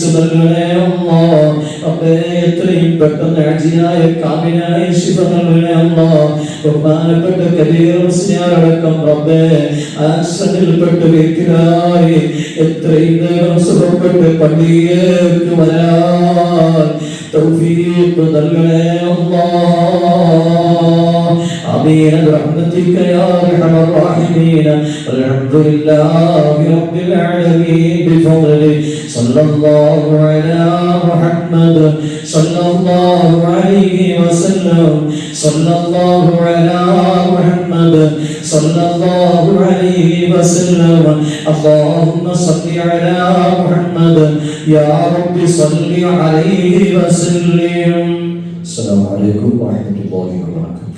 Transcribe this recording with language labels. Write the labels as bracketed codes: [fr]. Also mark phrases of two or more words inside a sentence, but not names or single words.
[ml] നൽകണേ അല്ലാഹ് റബ്ബേ എത്രയും പെട്ടെന്ന് അജിലായ കാമിലായ ശിഫ നൽകണേ അല്ലാഹ് ബഹുമാനപ്പെട്ട കബീർ മുസ്ലിയാർ അടക്കം റബ്ബേ ആശ്രയിൽപ്പെട്ട് വീട്ടിലായി എത്രയും നേരം സുഖപ്പെട്ട് പള്ളിയിലേക്ക് വരാൻ തൗഫീഖ് നൽകണേ അല്ലാഹ് [ar] آمين برحمتك يا أرحم الراحمين الحمد لله رب العالمين بفضله صلى الله على محمد صلى الله عليه وسلم صلى الله على محمد صلى الله عليه وسلم اللهم صل على محمد يا رب صل عليه وسلم السلام عليكم ورحمة الله وبركاته